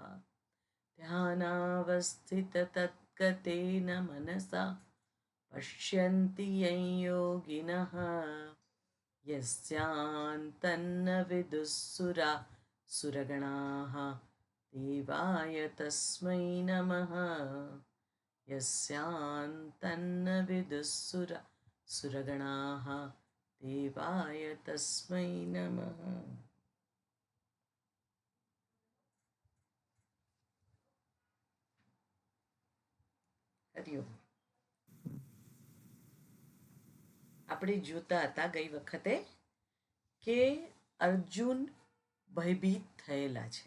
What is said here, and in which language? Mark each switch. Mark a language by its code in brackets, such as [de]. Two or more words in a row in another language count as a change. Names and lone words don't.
[sa] ध्यानावस्थिततद्गतेन मनसा पश्यन्ति यं योगिनः यस्यान्तन्न विदुः सुरगणाः देवाय तस्मै नमः यस्यान्तन्न विदुः सुरगणाः देवाय तस्मै नमः। [gu] હરિઓમ. આપણે જોતા હતા ગઈ વખતે કે અર્જુન ભયભીત થયેલા છે.